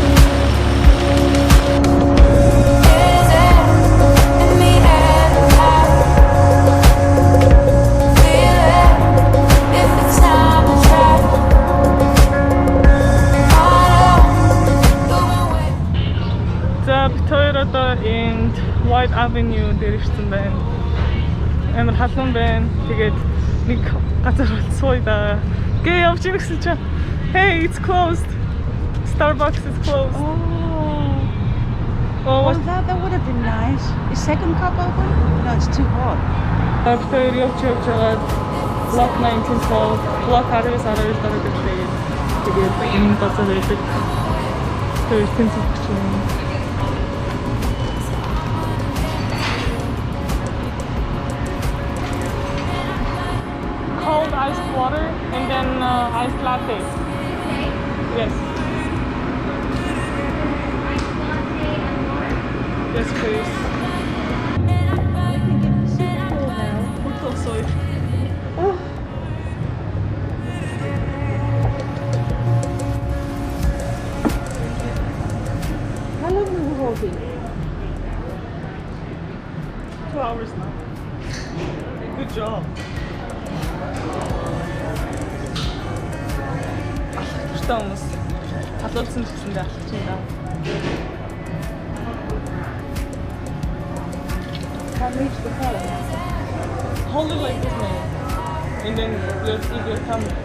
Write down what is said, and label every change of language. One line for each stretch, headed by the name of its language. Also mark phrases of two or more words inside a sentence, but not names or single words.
English: Is it in the air tonight? Feel it if it's time to try. You've been waiting.
Mongolian: За бид хоёр одоо энд White Avenue дээр ирсэн байна. Амар халуун байна. Тэгээд нэг газар сууя да. Гээ явж ирсэн чинь
English: hey, it's closed. Starbucks is closed. Oh, Oh, what? that would have been nice. Is second cup open? No, it's too hot.
Mongolian: Бид хоёр явж байгаа Block 1912, Block 19 дараа ирсэн. Тэгээд энэ газар байдаг.
English: Very expensive. Cold iced water and then iced latte. Yes. Yes, please. It's also. Oh. How long were we holding? 2 hours now. Good job.
Mongolian: Алхахтай хүмүүс халуулсан гэсэндээ алхаж байна.
English: Can't reach the phone. Hold it like this, man. And then your thumb.